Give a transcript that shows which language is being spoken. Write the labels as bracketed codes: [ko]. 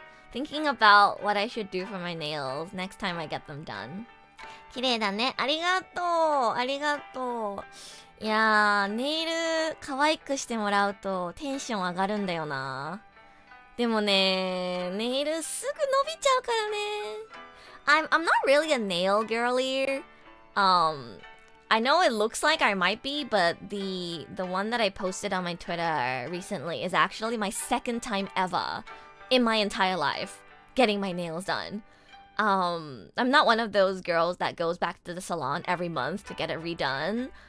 [en] Thinking about what I should do for my nails next time I get them done. [ja] 綺麗だね。ありがとう。いやー、ネイル可愛くしてもらうとテンション上がるんだよな。でもね、ネイルすぐ伸びちゃうからね。 [en] I'm not really a nail girly. I know it looks like I might be, but the one that I posted on my Twitter recently is actually my second time ever in my entire life getting my nails done. I'm not one of those girls that goes back to the salon every month to get it redone.